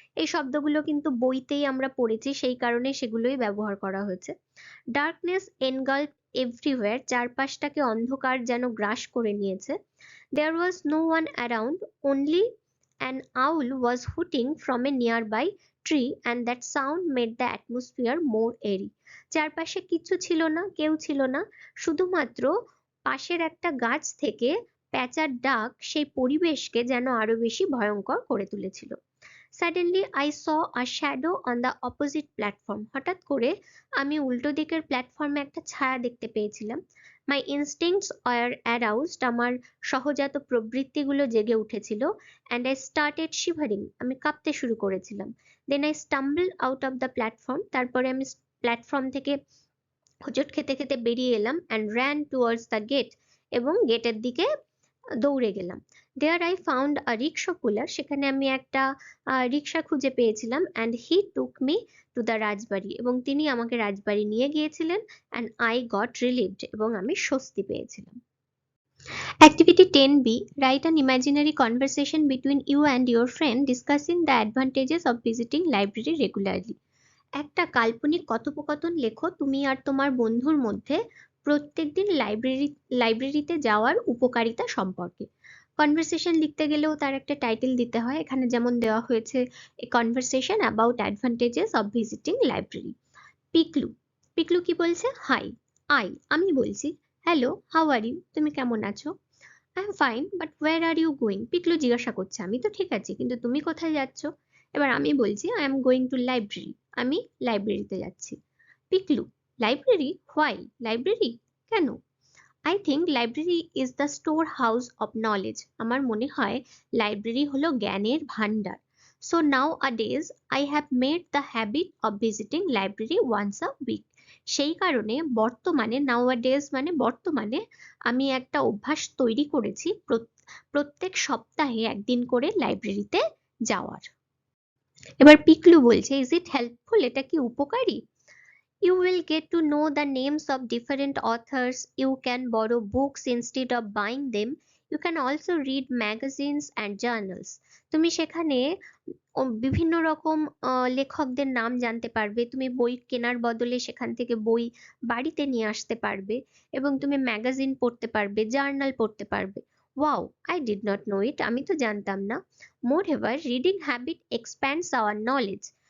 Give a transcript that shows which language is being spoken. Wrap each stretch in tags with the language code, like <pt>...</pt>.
<bn>এই শব্দগুলো কিন্তু বইতেই আমরা পড়েছি, সেই কারণে সেগুলোই ব্যবহার করা হয়েছে।</bn> <en>Darkness engulfed everywhere.</en> <bn>চারপাশটাকে অন্ধকার যেন গ্রাস করে নিয়েছে।</bn> <en>There was no one around. Only an owl was hooting from a nearby tree and that sound made the atmosphere more airy.</en> <bn>চারপাশে কিচ্ছু ছিল না, কেউ ছিল না, শুধুমাত্র পাশের একটা গাছ থেকে প্যাঁচার ডাক সেই পরিবেশকে যেন আরো বেশি ভয়ঙ্কর করে তুলেছিল।</bn> <en>Suddenly I saw a shadow on the opposite platform.</en> <bn>হঠাৎ করে আমি উল্টো দিকের প্ল্যাটফর্মে একটা ছায়া দেখতে পেয়েছিলাম।</bn> <en>My instincts were aroused.</en> <bn>আমার সহজাত প্রবৃত্তিগুলো জেগে উঠেছিল।</bn> <en>And I started shivering.</en> <bn>আমি কাঁপতে শুরু করেছিলাম।</bn> <en>Then I stumbled out of the platform.</en> <bn>তারপরে আমি প্ল্যাটফর্ম থেকে হোঁচট খেতে খেতে বেরিয়ে এলাম</bn> <en>and ran towards the gate.</en> <bn>এবং গেটের দিকে দৌড়ে গেলাম।</bn> <en>There I found a rickshaw puller.</en> <bn>সেখানে আমি একটা রিক্সা খুঁজে পেয়েছিলাম</bn> <en>and he took me to the</en> <bn>রাজবাড়ি, এবং তিনি আমাকে রাজবাড়ি নিয়ে গিয়েছিলেন</bn> <en>and I got relieved.</en> <bn>এবং আমি স্বস্তি পেয়েছিলাম। Activity 10B.</bn> <en>Write an imaginary conversation between you and your friend discussing the advantages of visiting library regularly.</en> <bn>একটা কাল্পনিক কথোপকথন লেখো তুমি আর তোমার বন্ধুর মধ্যে প্রত্যেকদিন লাইব্রেরিতে যাওয়ার উপকারিতা সম্পর্কে। কনভারসেশন লিখতে গেলেও তার একটা টাইটেল দিতে হয়। এখানে যেমন দেওয়া হয়েছে</bn> <en>A conversation about advantages of visiting library.</en> <bn>Piklu Piklu কি বলছে? হাই, আমি বলছি</bn> <en>hello, how are you,</en> <bn>তুমি কেমন আছো?</bn> <en>I am fine, but where are you going?</en> <bn>Piklu জিজ্ঞাসা করছে আমি তো ঠিক আছি, কিন্তু তুমি কোথায় যাচ্ছ? এবার আমি বলছি</bn> <en>I am going to library,</en> <bn>আমি লাইব্রেরিতে যাচ্ছি।</bn> <en>Piklu library? Why library, কেন? I think library is the store house of knowledge.</en> <bn>আমার মনে হয় লাইব্রেরি হলো জ্ঞানের ভান্ডার।</bn> <en>So nowadays I have made the habit of visiting library once a week.</en> <bn>সেই কারণে বর্তমানে nowadays মানে বর্তমানে আমি একটা অভ্যাস তৈরি করেছি প্রত্যেক সপ্তাহে একদিন করে লাইব্রেরিতে যাওয়ার। এবার পিকলু বলছে,</bn> <en>Is it helpful?</en> <bn>এটা কি উপকারী?</bn> <en>You will get to know the names of different authors. You can borrow books instead of buying them. You can also read magazines and journals.</en> <bn>তুমি সেখানে বিভিন্ন রকম লেখকদের নাম জানতে পারবে, তুমি বই কেনার বদলে সেখান থেকে বই বাড়িতে নিয়ে আসতে পারবে, এবং তুমি ম্যাগাজিন পড়তে পারবে, জার্নাল পড়তে পারবে।</bn> <en>wow, I did not know it,</en> <bn>আমি তো জানতাম না।</bn> <en>More ever reading habit expands our knowledge.</en>